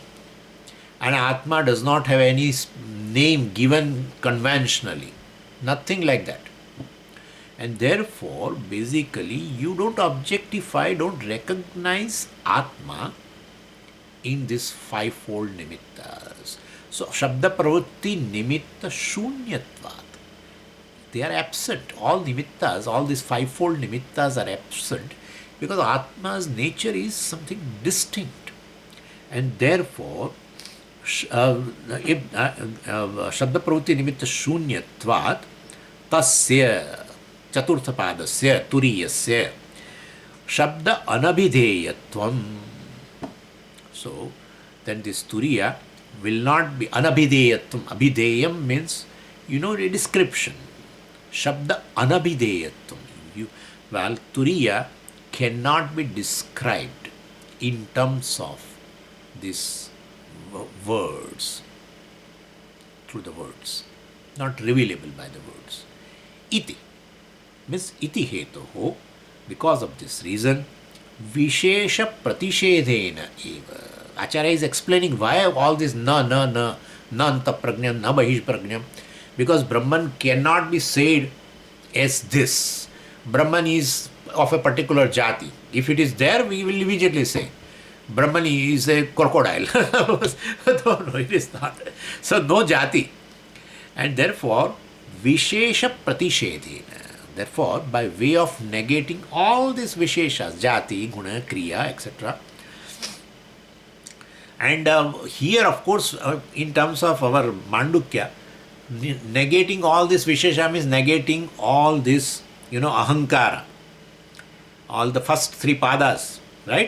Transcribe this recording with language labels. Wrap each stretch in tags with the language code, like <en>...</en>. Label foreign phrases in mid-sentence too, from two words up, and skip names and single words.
<en>And Atma does not have any name given conventionally. Nothing like that. And therefore, basically, you don't objectify, don't recognize Atma in this fivefold nimittas. So,</en> <sa>śabda-pravṛtti-nimitta shunyatvat.</sa> <en>They are absent. All nimittas, all these fivefold nimittas are absent because Atma's nature is something distinct. And therefore,</en> <sa>śabda-pravṛtti-nimitta shunyatvat tasya chaturtha pādasya turiyasya śabda anabhideyatvam.</sa> <en>So, then this Turīya will not be anabhideyatvam. Abhideyam means, a description.</en> <sa>Śabda anabhideyatvam.</sa> <en>Well, Turīya cannot be described in terms of these words, through the words, not revealable by the words. Iti means</en> <sa>iti hetoho,</sa> <en>because of this reason,</en> <sa>vishesha pratishedena eva.</sa> <en>Acharya is explaining why all this</en> <sa>na anta praඥam, na bahish praඥam,</sa> <en>because Brahman cannot be said as this. Brahman is of a particular jati. If it is there, we will immediately say Brahman is a crocodile. No, it is not. So no jati. And therefore,</en> <sa>vishesha pratishedena.</sa> <en>Therefore, by way of negating all these visheshas,</en> <sa>jati, guna, kriya,</sa> <en>etc. And here, of course, in terms of our Mandukya, negating all this vishesha means negating all this, ahankara, all the first three pādas, right?</en>